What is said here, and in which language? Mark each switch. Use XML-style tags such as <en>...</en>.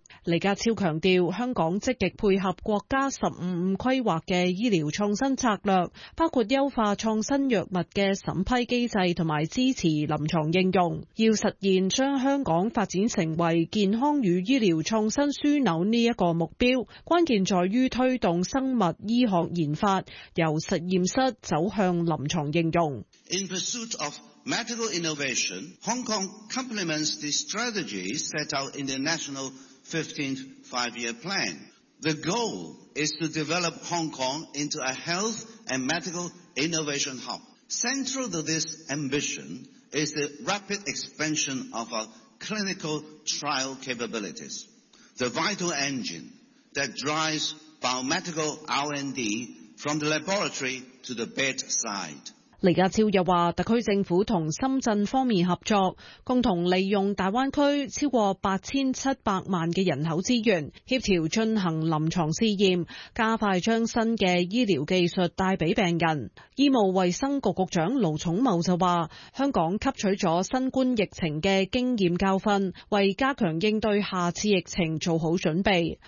<zh>李家超强调，香港积极配合国家“十五五”规划的医疗创新策略，包括优化创新药物的审批机制和支持临床应用，要实现将香港发展成为健康与医疗创新枢纽这个目标，关键在于推动生物医学研发由实验室走向临床应用。</zh> <en>In pursuit of medical innovation, Hong Kong complements the strategy set out in the National 15th Five-Year Plan. The goal is to develop Hong Kong into a health and medical innovation hub. Central to this ambition is the rapid expansion of our clinical trial capabilities, the vital engineThat drives biomedical R&D from the laboratory to the bedside.</en> <zh>李家超又说，特区政府和深圳方面合作，共同利用大湾区超过8700万的人口资源，协调进行临床试验，加快将新的医疗技术带给病人。医务卫生局局长卢颂茂就说，香港吸取了新冠疫情的经验教训，为加强应对下次疫情做好准备。</zh>